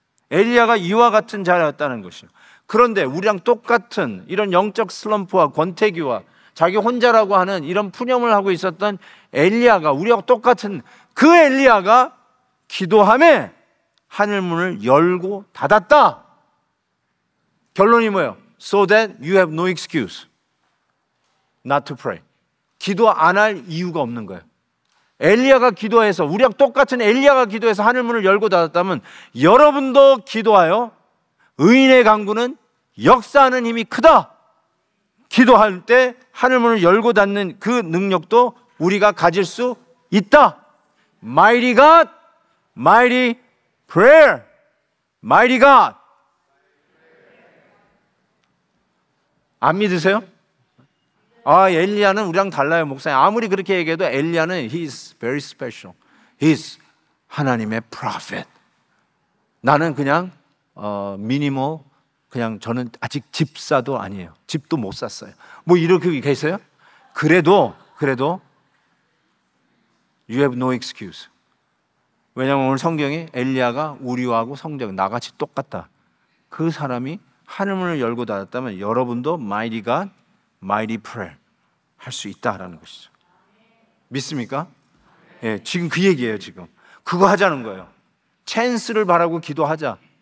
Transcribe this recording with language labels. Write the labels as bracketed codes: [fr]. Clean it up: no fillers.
[ko] 엘리야가 이와 같은 자였다는 것이요. 그런데 우리랑 똑같은 이런 영적 슬럼프와 권태기와 자기 혼자라고 하는 이런 푸념을 하고 있었던 엘리야가, 우리하고 똑같은 그 엘리야가 기도함에 하늘문을 열고 닫았다. 결론이 뭐예요? [en] So that you have no excuse not to pray. [ko] 기도 안 할 이유가 없는 거예요. 엘리야가 기도해서, 우리랑 똑같은 엘리야가 기도해서 하늘문을 열고 닫았다면 여러분도 기도하여 의인의 간구는 역사하는 힘이 크다. 기도할 때 하늘문을 열고 닫는 그 능력도 우리가 가질 수 있다. [en] Mighty God, mighty prayer. Mighty God. [ko] 안 믿으세요? 아, 엘리야는 우리랑 달라요, 목사님. 아무리 그렇게 얘기해도 엘리야는 [en] he's very special. he's [ko] 하나님의 [en] prophet. [ko] 나는 그냥 미니멀, 그냥 저는 아직 집사도 아니에요. 집도 못 샀어요. 뭐 이렇게 계세요? 그래도 [en] you have no excuse. [ko] 왜냐하면 오늘 성경이 엘리야가 우리하고 성적 나같이 똑같다. 그 사람이 하늘문을 열고 닫았다면 여러분도 [en] mighty God, mighty prayer [ko] 할 수 있다라는 것이죠. 믿습니까? 예, 지금 그 얘기예요. 지금 그거 하자는 거예요. 찬스를 바라고 기도하자.